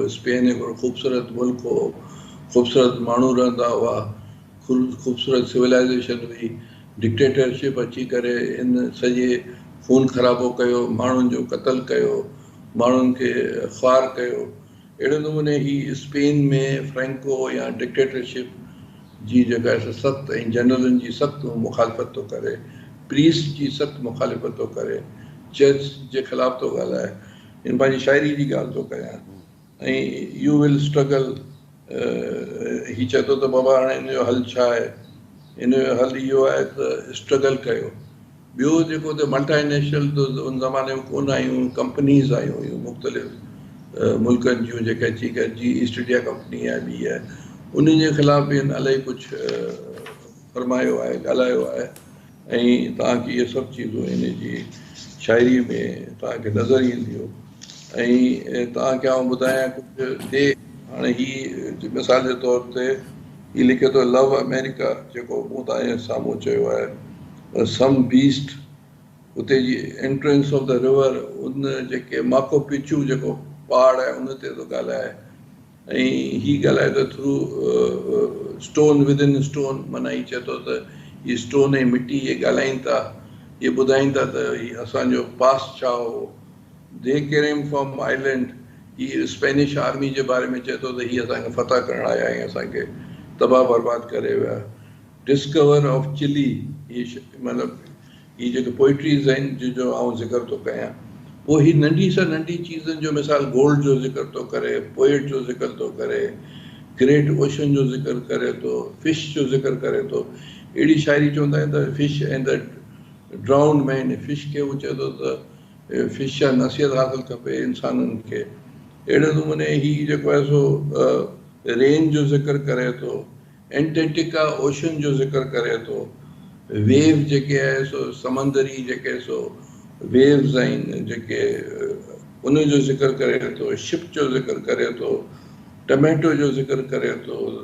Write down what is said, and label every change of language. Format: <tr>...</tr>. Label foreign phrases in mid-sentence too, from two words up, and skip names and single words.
<sd>स्पेन हिकिड़ो ख़ूबसूरत मुल्क हो, ख़ूबसूरत माण्हू रहंदा हुआ, ख़ूबसूरत सिविलाइज़ेशन हुई, डिक्टेटरशिप अची करे इन सॼे खून ख़राबो कयो, माण्हुनि जो क़तल कयो, माण्हुनि खे ख़्वार कयो। अहिड़े नमूने ही स्पेन में फ्रैंको या डिक्टेटरशिप जी जेका आहे सख़्तु ऐं जनरलनि जी सख़्तु मुखालफ़त थो करे, प्रीस्ट जी सख़्तु मुखालिफ़त थो करे, चर्च जे ख़िलाफ़ु थो ॻाल्हाए। इन पंहिंजी शाइरी जी ॻाल्हि थो कयां। ऐं</sd> <en>you will struggle,</en> <sd>ही चए थो त बाबा हाणे हिन जो हल छा आहे? हिन जो हल इहो आहे त स्ट्रगल कयो। ॿियो जेको त मल्टानेशनल उन ज़माने में कोन आयूं, कंपनीज़ आयूं हुयूं मुख़्तलिफ़ मुल्कनि जूं जेके अची करे, जी ईस्ट इंडिया कंपनी आहे, ॿी आहे, उन जे ख़िलाफ़ बि इलाही कुझु फरमायो आहे, ॻाल्हायो आहे। ऐं तव्हांखे इहे सभु चीज़ूं हिन जी शाइरी में तव्हांखे नज़र ईंदियूं। ऐं तव्हांखे आउं ॿुधायां कुझु ॾे। हाणे ही मिसाल जे तौर ते ही लिखे थो लव अमेरिका, जेको मूं तव्हांजे साम्हूं चयो आहे,</sd> <en>some beast,</en> <sd>उते जी</sd> <en>entrance of the river,</en> <sd>उन जेके माको पिचू जेको पहाड़ आहे उन ते थो ॻाल्हाए। ऐं ही ॻाल्हाए थो</sd> <en>through stone within stone,</en> <sd>माना ही चए थो त हीअ स्टोन ऐं मिट्टी इहे ॻाल्हाइनि था, इहे ॿुधाइनि था त हीअ असांजो पास्ट छा हो।</sd> <en>they came from island,</en> <sd>हीअ स्पेनिश आर्मी जे बारे में चए थो त हीअ असांखे फतह करण आया ऐं असांखे तबाह बर्बाद करे विया।</sd> <en>discover of Chile,</en> <sd>हीअ मतिलबु हीअ जेके पोइट्रीज़ आहिनि जंहिंजो आउं ज़िक्र थो कयां। पोइ ही नंढी सां नंढी चीज़नि जो मिसाल गोल्ड जो ज़िक्र थो करे, पोएट जो ज़िक्र थो करे,</sd> <en>great ocean</en> <sd>जो ज़िक्र करे थो, फिश जो ज़िक्र करे थो। अहिड़ी शाइरी चवंदा आहिनि त</sd> <en>fish and the drowned man,</en> <sd>फिश खे हू चए थो त फिश जा नसीहत हासिलु खपे इंसाननि खे। अहिड़े नमूने ही जेको आहे सो रेन जो ज़िक्र करे थो,</sd> <en>Antarctica ocean</en> <sd>जो ज़िक्र करे थो, वेव जेके आहे सो समंदरी जेके सो वेव्स आहिनि जेके उन जो ज़िक्र करे थो, शिप जो ज़िक्र करे थो, टमेटो जो ज़िक्र करे थो,</sd>